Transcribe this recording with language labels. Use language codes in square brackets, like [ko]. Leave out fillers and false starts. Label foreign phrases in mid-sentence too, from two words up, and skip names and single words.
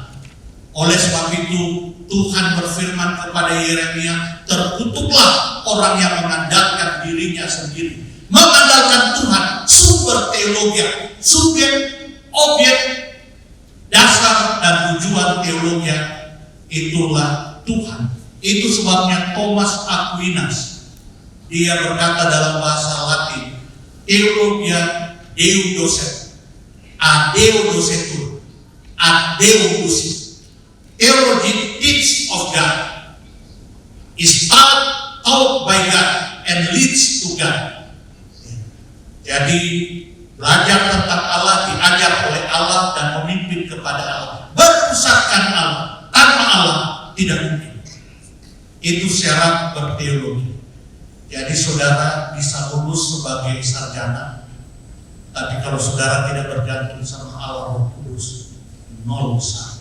[id] Oleh sebab itu Tuhan berfirman kepada Yeremia, terkutuklah orang yang mengandalkan dirinya sendiri, mengandalkan Tuhan, sumber teologi, subjek, objek, dasar dan tujuan teologi itulah Tuhan. Itu sebabnya Thomas Aquinas dia berkata dalam bahasa Latin, [la] Theologia Deum docet, ad Deo docetur, ad Deo ducis. [en] Theology teaches of God, is taught by God and leads to God. [id] Jadi belajar tentang Allah, diajar oleh Allah dan memimpin kepada Allah, berpusatkan Allah, tanpa Allah tidak mungkin. Itu syarat berteologi. Jadi saudara bisa lulus sebagai sarjana, tapi kalau saudara tidak bergantung sama Allah Roh Kudus, nol usaha.